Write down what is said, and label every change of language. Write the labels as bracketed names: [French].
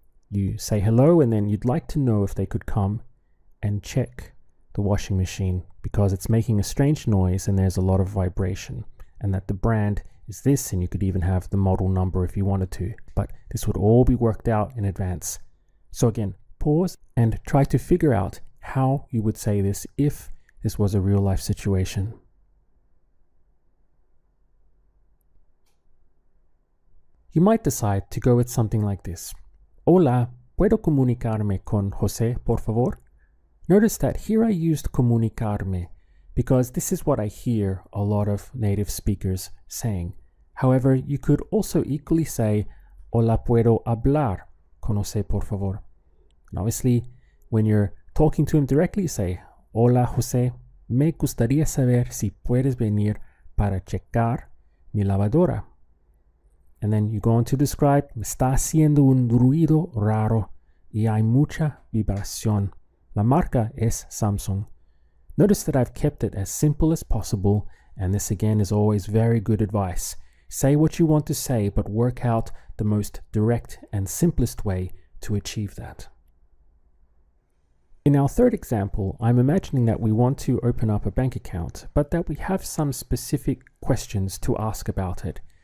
[English] You say hello and then you'd like to know if they could come and check the washing machine because it's making a strange noise and there's a lot of vibration, and that the brand is this, and you could even have the model number if you wanted to, but this would all be worked out in advance. So again, pause and try to figure out how you would say this if this was a real life situation. You might decide to go with something like this. [Spanish] Hola, ¿puedo comunicarme con José, por favor? [English] Notice that here I used comunicarme because this is what I hear a lot of native speakers saying. However, you could also equally say, [Spanish] Hola, ¿puedo hablar con José, por favor? [English] And obviously, when you're talking to him directly, you say, [Spanish] Hola, José, me gustaría saber si puedes venir para checar mi lavadora. [English] And then you go on to describe, [Spanish] me está haciendo un ruido raro y hay mucha vibración. La marca es Samsung. [English] Notice that I've kept it as simple as possible, and this again is always very good advice. Say what you want to say, but work out the most direct and simplest way to achieve that. In our third example, I'm imagining that we want to open up a bank account, but that we have some specific questions to ask about it.